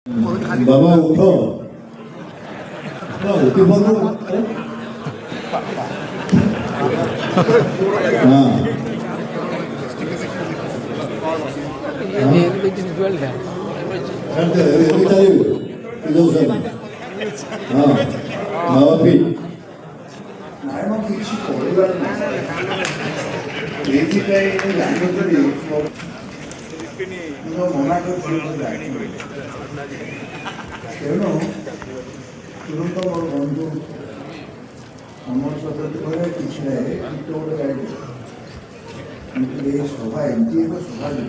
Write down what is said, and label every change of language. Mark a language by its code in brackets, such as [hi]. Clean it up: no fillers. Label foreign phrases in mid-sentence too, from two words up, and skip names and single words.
[hi] बाबा उठो उठी बोलो हाँ हाँ बाबा भी [or] ନାଇଁ କିଛି କରିବାର ନାହିଁ ଏଇଥିପାଇଁ ମୁଁ ଜାଣିକରି ମୁଁ ମନା କରୁଛି ତେଣୁ ତୁରନ୍ତ ମୋର ବନ୍ଧୁ ଅମର ସତୀ କହିଲେ କିଛି ନାହିଁ କିନ୍ତୁ ଗୋଟେ ଗାଡ଼ି କିନ୍ତୁ ଏ ସଭା ଏମିତି ଏକ ସଭା